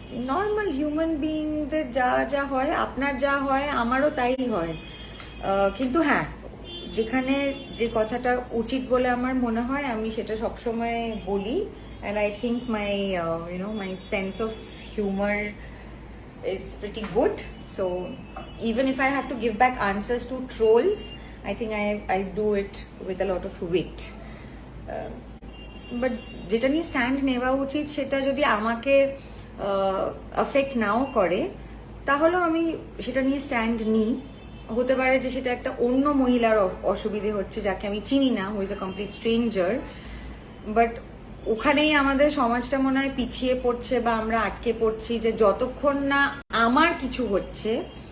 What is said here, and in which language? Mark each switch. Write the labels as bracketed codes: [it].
[bn] Normal human বিইংদের যা যা হয়, আপনার যা হয় আমারও তাই হয়। কিন্তু হ্যাঁ, যেখানে যে কথাটা উচিত বলে আমার মনে হয় আমি সেটা সবসময় বলি, [en] and I think my my sense of humor is pretty good. So even if I have to give back answers to trolls, I think I do it with a lot of wit. [bn] But যেটা নিয়ে stand নেওয়া উচিত সেটা যদি আমাকে affect নাও করে তাহলেও আমি সেটা নিয়ে স্ট্যান্ড নিই। হতে পারে যে সেটা একটা অন্য মহিলার অসুবিধে হচ্ছে যাকে আমি চিনি না, [en] who is a complete stranger, [bn] but ওখানেই আমাদের সমাজটা মনে হয় পিছিয়ে পড়ছে বা আমরা আটকে পড়ছি যে যতক্ষণ না আমার কিছু হচ্ছে,